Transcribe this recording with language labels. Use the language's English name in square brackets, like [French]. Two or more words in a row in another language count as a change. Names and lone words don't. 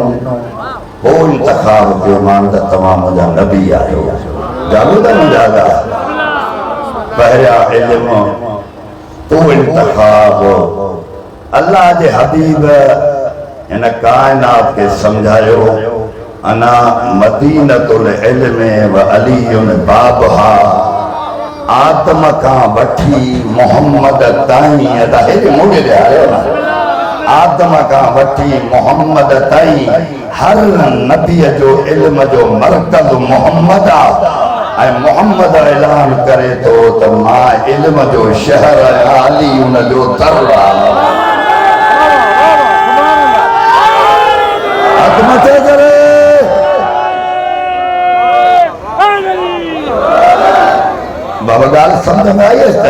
[Sindhi] पोइ इंतखाब कयो मां त तव्हां मुंहिंजा नबी आहियो जाॻो त मुंहिंजा पहिरियां इल्मु पोइ इंतखाब अल्लाह जे हबीब इन कायनात खे सम्झायो [Arabic] أنا مدينة العلم وعلي بابها [Sindhi] आदम खां वठी मोहम्मद ताईं अदा हेॾे मोड़े ॾे आयो न आदम खां वठी मोहम्मद ताईं हर नबीअ जो इल्म जो मरकज़ मोहम्मद आहे ऐं मोहम्मद ऐलान करे थो त मां इल्म जो शहर अली उन जो दर आहे मथे करे बाबा ॻाल्हि सम्झ में आई